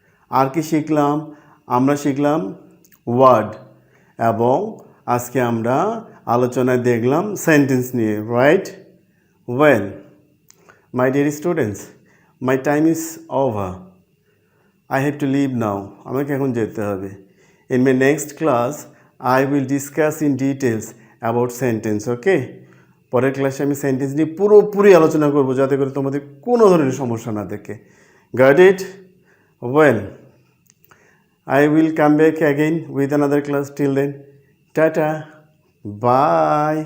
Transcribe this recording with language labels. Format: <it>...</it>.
<bn>আর কি শিখলাম? আমরা শিখলাম ওয়ার্ড। এবং আজকে আমরা আলোচনায় দেখলাম সেন্টেন্স নিয়ে, right?</bn> <en>Well, my dear students, my time is over. I have to leave now.</en> <bn>আমাকে এখন যেতে হবে।</bn> <en>In my next class, I will discuss in details about sentence, okay?</en> <bn>পরের ক্লাসে আমি সেন্টেন্স নিয়ে পুরোপুরি আলোচনা করব যাতে করে তোমাদের কোনো ধরনের সমস্যা না থাকে।</bn> <en>Got it? Well, I will come back again with another class. Till then, tata, bye.</en>